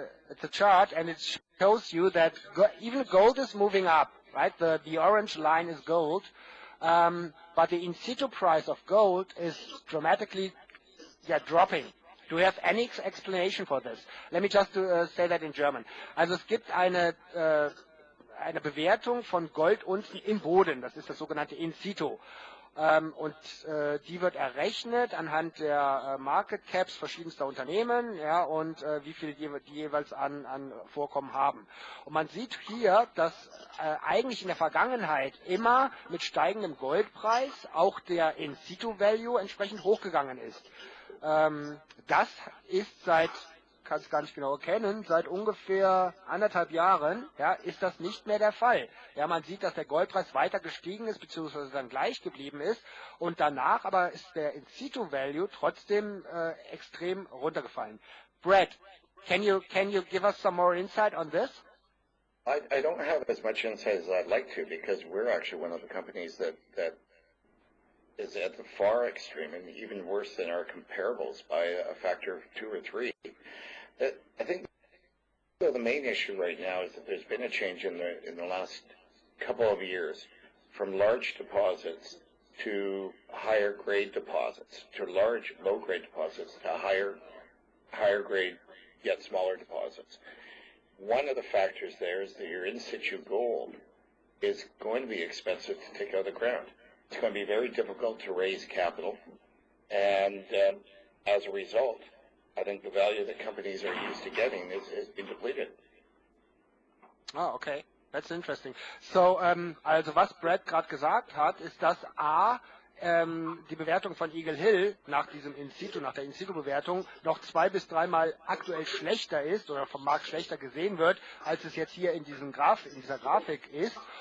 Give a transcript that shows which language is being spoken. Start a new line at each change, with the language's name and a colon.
English: It's a chart, and it shows you that even gold is moving up, right? The orange line is gold, but the in situ price of gold is dramatically dropping. Do you have any explanation for this? Let me just say that in German.
German: Also es gibt eine Bewertung von Goldunzen im Boden. Das ist das sogenannte in situ. Und die wird errechnet anhand der Market Caps verschiedenster Unternehmen, ja, und wie viel die jeweils an Vorkommen haben. Und man sieht hier, dass eigentlich in der Vergangenheit immer mit steigendem Goldpreis auch der In-Situ-Value entsprechend hochgegangen ist. Das ist kann es gar nicht genau erkennen, seit ungefähr 1,5 Jahren, ja, ist das nicht mehr der Fall. Ja, man sieht, dass der Goldpreis weiter gestiegen ist, beziehungsweise dann gleich geblieben ist, und danach aber ist der In-Situ-Value trotzdem extrem runtergefallen.
English: Brad, can you give us some more insight on this? I don't have as much insight as I'd like to, because we're actually one of the companies that is at the far extreme and even worse than our comparables by a factor of 2 or 3. I think the main issue right now is that there's been a change in the last couple of years from large deposits to higher grade deposits, to large low grade deposits, to higher grade yet smaller deposits. One of the factors there is that your in situ gold is going to be expensive to take out of the ground. It's going to be very difficult to raise capital, and as a result, I think the value that companies are used to getting is been depleted. Ah, okay. That's interesting.
German: So, also was Brad gerade gesagt hat, ist, dass die Bewertung von Eagle Hill nach diesem nach der In-Situ-Bewertung noch 2- bis 3-mal aktuell schlechter ist oder vom Markt schlechter gesehen wird, als es jetzt hier in dieser Grafik ist.